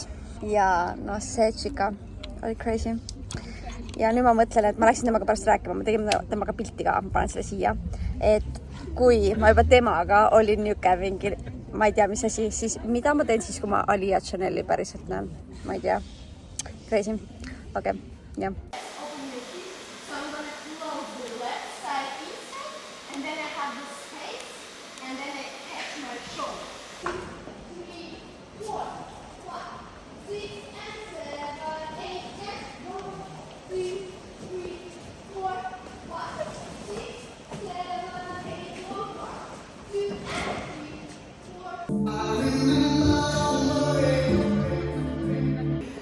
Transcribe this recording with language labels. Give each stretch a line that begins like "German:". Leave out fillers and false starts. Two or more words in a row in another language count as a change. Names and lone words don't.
Estonian: Ja no see tšika oli crazy. Ja nüüd ma mõtlen, et ma läksin temaga pärast rääkima, ma tegin temaga pilti ka, ma panen selle siia. Et kui ma juba temaga olin niuke mingi, ma ei tea, mis asi, siis mida ma teen siis, kui ma Alia Chaneli päriselt näen? Ma ei tea. Crazy. Okei, jah.
English: So I'm going to close the left side inside, and then I have this space, and then I catch my shoulder. 2, 3, 4, 5, 6, and 7, 8, and 1, 2, 3, 4, 5, 6, 7, 8, 1, 2, and 3, 4.